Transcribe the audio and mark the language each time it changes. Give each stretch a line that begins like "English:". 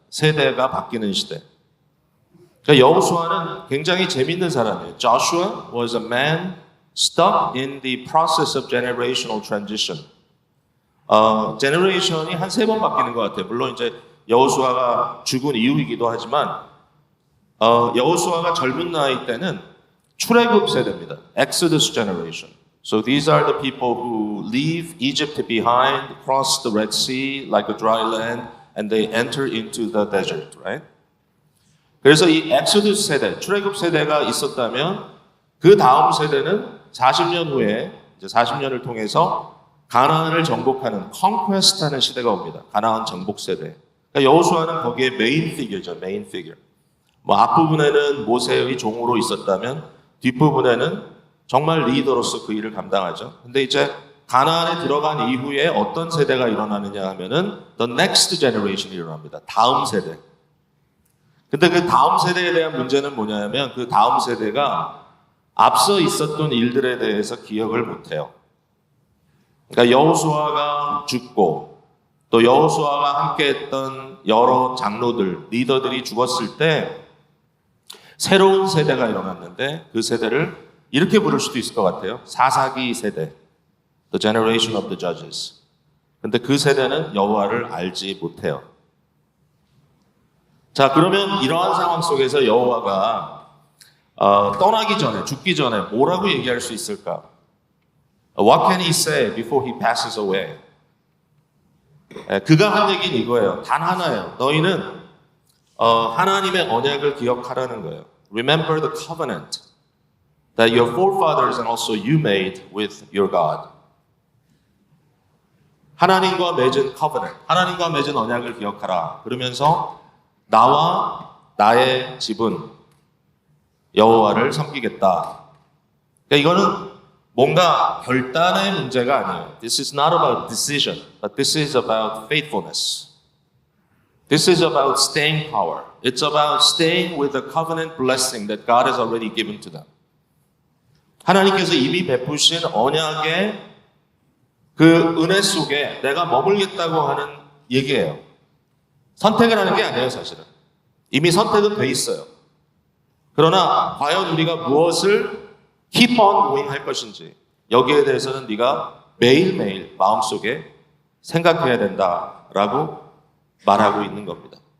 Korean: 세대가 바뀌는 시대. 그러니까 여호수아는 굉장히 재밌는 사람이에요.
English: Joshua was a man stuck in the process of generational transition.
Korean: generation이 한 3번 바뀌는 것 같아요. 물론 이제 여호수아가 죽은 이후이기도 하지만 여호수아가 젊은 나이 때는 출애굽 세대입니다.
English: Exodus generation. So these are the people who leave Egypt behind, cross the Red Sea like a dry land, and they enter into the desert, right?
Korean: 그래서 이 엑소두스 세대, 출애굽 세대가 있었다면 그 다음 세대는 40년 후에 이제 40년을 통해서 가나안을 정복하는 conquest하는 시대가 옵니다. 가나안 정복 세대. 그러니까 여호수아는 거기에 메인 피규어죠, 메인 피규어. 뭐 앞부분에는 모세의 종으로 있었다면 뒷부분에는 정말 리더로서 그 일을 감당하죠. 근데 이제 가나안에 들어간 이후에 어떤 세대가 일어나느냐 하면은
English: the next generation
Korean: 이 일어납니다. 다음 세대. 근데 그 다음 세대에 대한 문제는 뭐냐면 그 다음 세대가 앞서 있었던 일들에 대해서 기억을 못해요. 그러니까 여호수아가 죽고 또 여호수아가 함께했던 여러 장로들, 리더들이 죽었을 때 새로운 세대가 일어났는데 그 세대를 이렇게 부를 수도 있을 것 같아요. 사사기 세대,
English: the generation of the judges.
Korean: 근데 그 세대는 여호와를 알지 못해요. 자, 그러면 이러한 상황 속에서 여호와가 떠나기 전에, 죽기 전에 뭐라고 얘기할 수 있을까?
English: What can he say before he passes away?
Korean: 그가 한 얘기는 이거예요. 단 하나예요. 너희는 하나님의 언약을 기억하라는 거예요.
English: Remember the covenant that your forefathers and also you made with your God.
Korean: 하나님과 맺은 covenant, 하나님과 맺은 언약을 기억하라. 그러면서 나와 나의 집은 여호와를 섬기겠다. 그러니까 이거는 뭔가 결단의 문제가 아니에요.
English: This is not about decision, but this is about faithfulness. This is about staying power. It's about staying with the covenant blessing that God has already given to them.
Korean: 하나님께서 이미 베푸신 언약의 그 은혜 속에 내가 머물겠다고 하는 얘기예요. 선택을 하는 게 아니에요, 사실은. 이미 선택은 돼 있어요. 그러나 과연 우리가 무엇을
English: keep on going
Korean: 할 것인지 여기에 대해서는 네가 매일매일 마음속에 생각해야 된다라고 말하고 있는 겁니다.